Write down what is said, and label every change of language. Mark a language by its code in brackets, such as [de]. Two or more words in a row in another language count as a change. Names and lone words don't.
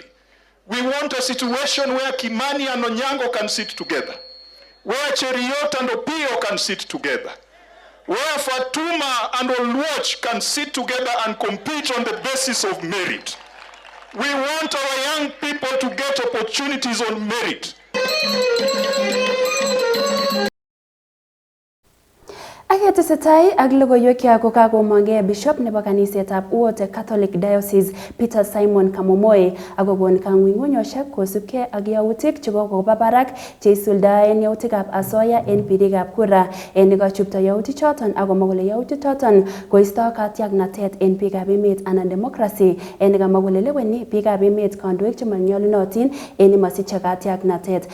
[en] We want a situation where Kimani and Onyango can sit together, where Cheruiyot and Opio can sit together, where Fatuma and Oluoch can sit together and compete on the basis of merit. We want our young people to get opportunities on merit. [kln] Aketesetai ak logoiwek ko kakomongee Bishop nebo kanisetab Uote Catholic Diocese Peter Simon Kamomoi akokon kang'ung'unyoshek kosubkei ak yautik chekokoba barak cheisuldaen yautikab asoya en birikab kura en nekachupto yautichoton akomwa kole yautichoton koisto katiaknatet en biikab emet anan democracy en nekamwa kole leweni biikab emet kandoik chemanyolunotin en nemasiche katiaknatet.